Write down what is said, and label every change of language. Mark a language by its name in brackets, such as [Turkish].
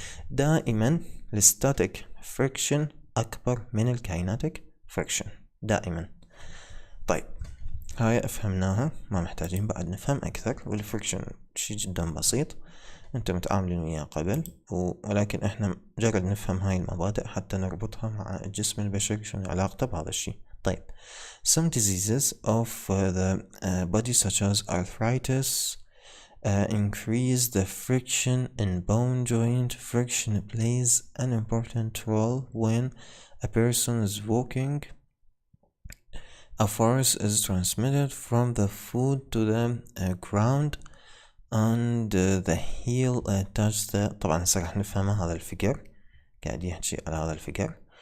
[Arabic] دائما الستاتيك فريكشن أكبر من الكاينتيك فريكشن دائما. طيب، هاي أفهمناها، ما محتاجين بعد نفهم أكثر. والفريكشن شي جدا بسيط، أنتم متعاملين وياه قبل، ولكن إحنا مجرد نفهم هاي المبادئ حتى نربطها مع الجسم البشري شنو علاقته بهذا الشي. طيب، [English] some diseases of the body such as arthritis increase the friction in bone joint. Friction plays an important role when a person is walking. A force is transmitted from the foot to the ground and the heel touches the. [Arabic] طبعا هسه راح نفهم هذا الفيجر، قاعد يحكي على هذا الفيجر.